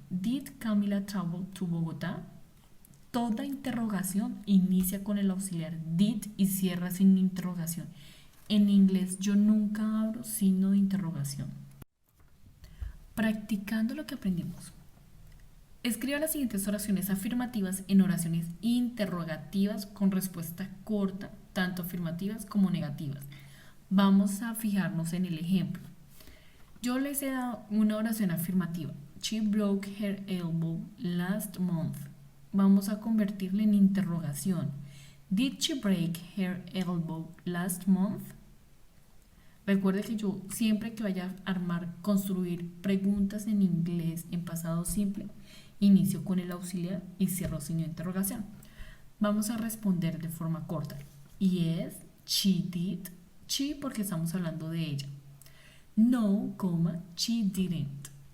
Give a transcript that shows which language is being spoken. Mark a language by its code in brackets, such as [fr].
[en] Did Camila travel to Bogotá? [es] Toda interrogación inicia con el auxiliar did y cierra sin interrogación. En inglés yo nunca abro signo de interrogación. Practicando lo que aprendimos. Escriba las siguientes oraciones afirmativas en oraciones interrogativas con respuesta corta, tanto afirmativas como negativas. Vamos a fijarnos en el ejemplo. Yo les he dado una oración afirmativa. [en] She broke her elbow last month. [es] Vamos a convertirla en interrogación. [en] Did she break her elbow last month? [es] Recuerde que yo siempre que vaya a construir preguntas en inglés en pasado simple, inicio con el auxiliar y cierro signo de interrogación. Vamos a responder de forma corta. [en] Yes, she did. [es] She porque estamos hablando de ella. [en] No, she didn't.